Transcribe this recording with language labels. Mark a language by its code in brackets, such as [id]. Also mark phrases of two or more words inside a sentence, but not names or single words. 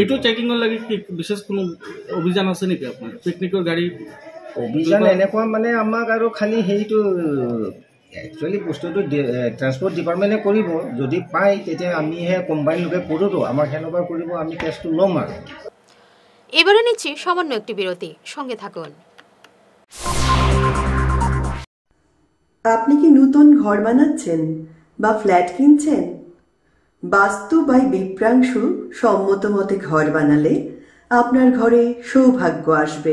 [as] এইটো চেকিঙৰ লাগি কি বিশেষ কোনো অভিযান আছে নেকি আপোনাৰ পিকনিকৰ গাড়ী? অভিযান এনেকুৱা মানে আমাক আৰু খালি সেইটো একচুৱেলি বস্তুটো [en] transport department [as] কৰিব, যদি পায় তেতিয়া আমিহে কম্বাইন লোকে কৰোঁতো, আমাক সেনেকুৱা কৰিব, আমি কেছটো ল'ম। আৰু [bn] এবারে নিচ্ছি সামান্য একটি বিরতি, সঙ্গে থাকুন। আপনি কি নতুন ঘর বানাচ্ছেন বা ফ্ল্যাট কিনছেন? বাস্তু বাই বিপ্রাংশু সম্মত মতে ঘর বানালে আপনার ঘরে সৌভাগ্য আসবে।